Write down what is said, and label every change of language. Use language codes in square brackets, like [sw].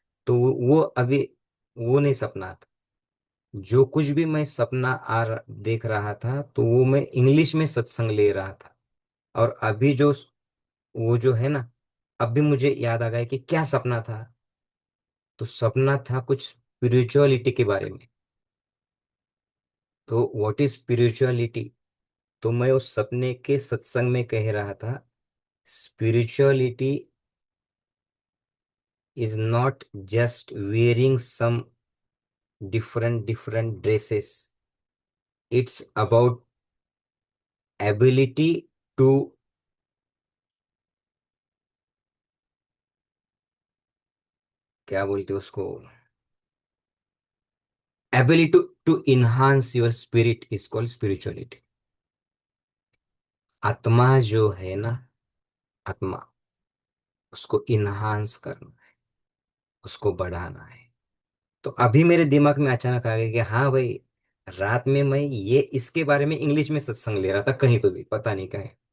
[hi] तो वो अभी वो नहीं सपना था। जो कुछ भी मैं सपना देख रहा था, तो वो मैं इंग्लिश में सत्संग ले रहा था। और अभी जो वो जो है ना, अभी मुझे याद आ गया कि क्या सपना था। तो सपना था कुछ स्पिरिचुअलिटी के बारे में। तो [en] What is spirituality? [hi] तो मैं उस सपने के सत्संग में कह रहा था, [en] Spirituality is not just wearing some different dresses. It's about ability to, [hi] क्या बोलते हैं उसको, [en] ability to enhance your spirit is called spirituality. [hi] आत्मा जो है ना, आत्मा, उसको इन्हांस करना, उसको बढ़ाना है। तो अभी मेरे दिमाग में अचानक आ गया कि हाँ भाई, रात में मैं ये इसके बारे में इंग्लिश में सत्संग ले रहा था, कहीं तो भी पता नहीं कहीं।